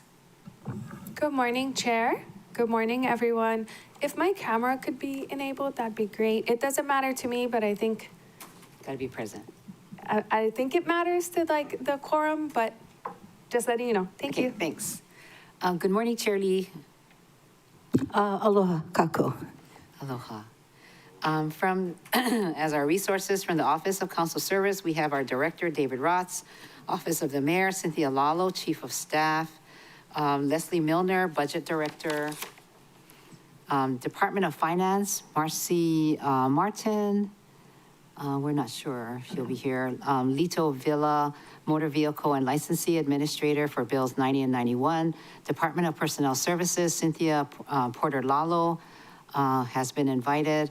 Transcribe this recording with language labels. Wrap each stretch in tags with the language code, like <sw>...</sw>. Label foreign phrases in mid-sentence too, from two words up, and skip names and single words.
<en>Good morning, Chair. Good morning, everyone. If my camera could be enabled, that'd be great. It doesn't matter to me, but I think Got to be present. I think it matters to like the quorum, but just letting you know. Thank you. Thanks. Good morning, Chair Lee.</en> <haw>Aloha kako.</haw> <en>Aloha. As our resources from the Office of Council Service, we have our Director, David Rotz, Office of the Mayor, Cynthia Lalo, Chief of Staff, Leslie Milner, Budget Director, Department of Finance, Marcy Martin, we're not sure if she'll be here, Lito Villa, Motor Vehicle and Licensing Administrator for Bills 90 and 91, Department of Personnel Services, Cynthia Porter Lalo has been invited.</en>